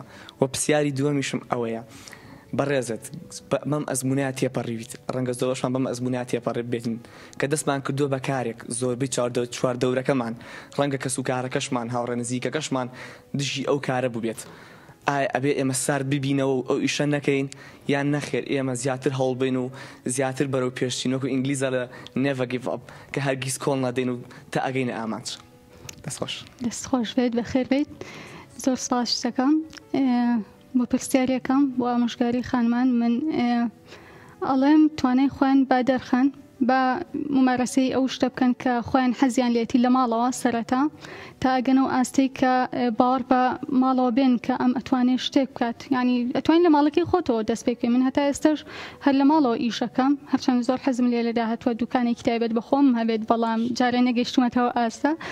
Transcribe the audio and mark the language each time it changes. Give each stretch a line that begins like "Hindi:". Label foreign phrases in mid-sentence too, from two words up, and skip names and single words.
Central Kurdish: و پرسیاری دووەمیشم ئەوەیە بەڕێزت بەم ئەزمونای تێپەڕیویت ڕەنگە زۆرشمان بەم ئەزمونای تێپەڕێ بێتین کە دەستمان کردووە بە کارێک زۆربەی چوار دەورەکەمان ڕەنگە کەس و کارەکەشمان هاوڕێ نزیکەکەشمان دژی ئەو کارە بووبێت ئایا ئەبێ ئێمە سارد ببینەوە و ئەو ئیشە نەکەین یان نەخێر ئێمە زیاتر هەوڵبین و زیاتر بەرەو پێشچینەوە و ئینگلیزە لە
English: never give up
Central Kurdish: کە هەرگیز کۆڵ نەدەین و تا ئەگەینە ئامانج دەستخۆش بێت بەخێر بێت زۆر سپاس دەکەم بۆ پرسیارەکەم بۆ ئامۆژگاری خانمان من ئەڵێم توانای خۆیان با دەرخەن بە ممارەسەی ئەو شتە بکەن کە خۆیان حەزیان لێتی لە ماڵەوە سەرەتا تا ئەگەنەوە ئاستەی کە باوەڕ بە ماڵەوە بێن کە ئەم ئەتوانێت شتێک بکات ینی ئەتوانین لە ماڵەکەی خۆتەوە دەست پێ بکەین من هەتا ئێستاش هەر لە ماڵەوە ئیشەکەم هەرچەند زۆر حەزم لێ لە داهاتوە دوکانێکی تایبەت بەخۆم هەبێت بەڵام جارێ نەگەیشتومەتەوە ئاستا